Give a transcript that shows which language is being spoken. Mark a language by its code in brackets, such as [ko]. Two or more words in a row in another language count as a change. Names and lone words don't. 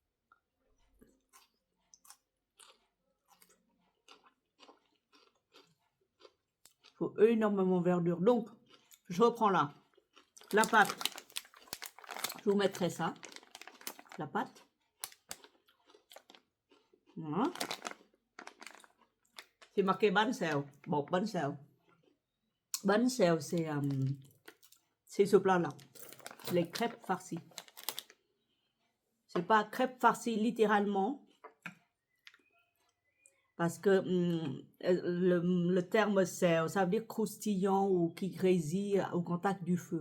[fr] Il faut énormément de verdure. Donc, je reprends là. La pâte, je vous mettrai ça. La pâte. Voilà. C'est marqué [vi] bánh xèo. Bột bánh xèo. [fr] Bánh xèo, c'est ce plat-là. Les crêpes farcies. C'est pas crêpes farcies littéralement. Parce que le terme c'est, ça veut dire croustillant ou qui grésille au contact du feu.